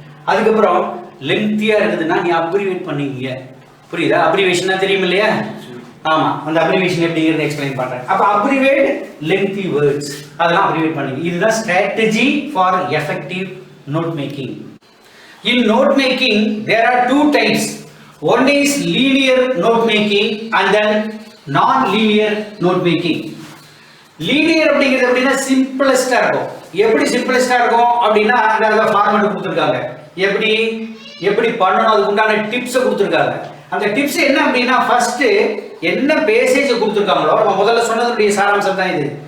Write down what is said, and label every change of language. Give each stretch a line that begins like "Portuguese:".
Tamil: அதுக்கப்புறம் லெங்க்தியா இருக்குதுன்னா நீ அப்ரிவேட் பண்ணீங்க, புரியுதா? அப்ரிவேஷனா தெரியும் இல்லையா? ஆமா, அந்த அப்ரிவேஷன் எப்படிங்கிறத எக்ஸ்பிளைன் பண்றேன். அப்ப
English: abbreviate lengthy words,
Tamil: அதெல்லாம் அப்ரிவேட் பண்ணீங்க. இதுதான்
English: Strategy for effective note making. In note making there are two types. One is linear note making and then non-linear note making.
Tamil: Linear அப்படிங்கிறது எப்படின்னா சிம்பிளஸ்டா இருக்கும். எப்படி சிம்பிளஸ்டா இருக்கும் அப்படின்னா அந்த ஃபார்மட் கொடுத்துருக்காங்க, எப்படி எப்படி பண்ணணும் அதுக்கு உண்டான டிப்ஸை கொடுத்துருக்காங்க. அந்த டிப்ஸ் என்ன அப்படின்னா ஃபர்ஸ்ட் என்ன பேசேஜ் கொடுத்துருக்காங்களோ, நம்ம முதல்ல சொன்னதுடைய சாராம்சம் தான் இது.